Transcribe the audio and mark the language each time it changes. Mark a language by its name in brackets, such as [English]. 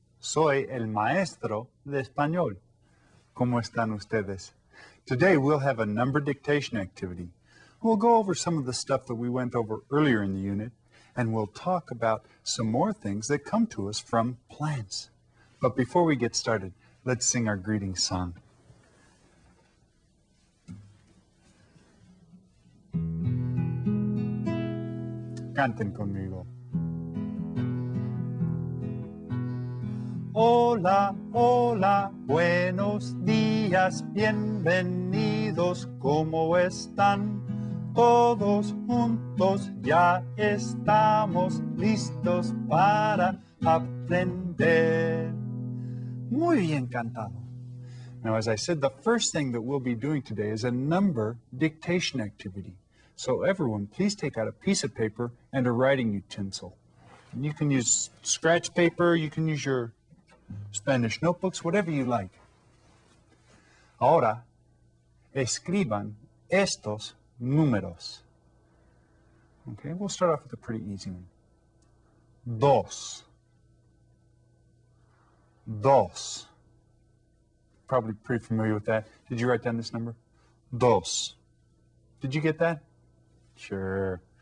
[Spanish] Soy el maestro de español. ¿Cómo están ustedes? [English] Today we'll have a number dictation activity. We'll go over some of the stuff that we went over earlier in the unit, and we'll talk about some more things that come to us from plants. But before we get started, let's sing our greeting song. [Spanish] Canten conmigo. Hola, hola, buenos días, bienvenidos, ¿cómo están? Todos juntos ya estamos listos para aprender. Muy bien cantado. [English] Now, as I said, the first thing that we'll be doing today is a number dictation activity. So everyone, please take out a piece of paper and a writing utensil. And you can use scratch paper, you can use your Spanish notebooks, whatever you like. [Spanish] Ahora, escriban estos números. [English] Okay, we'll start off with a pretty easy one. Dos. Dos. Probably pretty familiar with that. Did you write down this number? Dos. Did you get that? Sure.